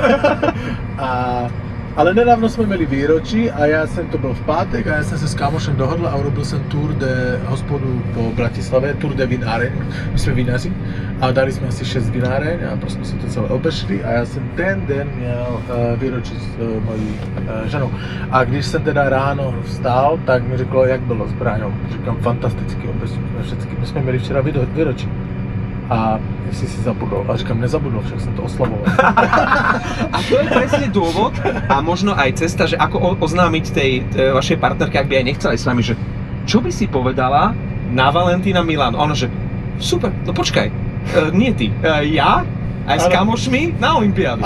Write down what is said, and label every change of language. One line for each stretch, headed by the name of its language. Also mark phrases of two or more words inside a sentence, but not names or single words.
Czech: Ale nedávno jsme měli výročí a já jsem to byl v pátek a já jsem se s kámošem dohodl a urobil jsem
French: tour de
Czech: hospodu po Bratislavě,
French: tour de
Czech: vináreň, my jsme vinaři a dali jsme asi 6 vináreň a prostě jsme si to celé obešli a já jsem ten den měl výročí s mojí ženou. A když jsem teda ráno vstál, tak mi řeklo, jak bylo s Braňou. Říkám, fantasticky, my jsme měli včera výročí.
Slovak: A si zabudol. A říkám, nezabudol, však som to oslavoval. A to je presne dôvod a možno aj cesta, že ako oznámiť tej vašej partnerke, ak by aj nechcela s vami, že čo by si povedala na Valentína Milán? Ono, že super, no počkaj, nie ty, ja aj s kamošmi na Olympiádu.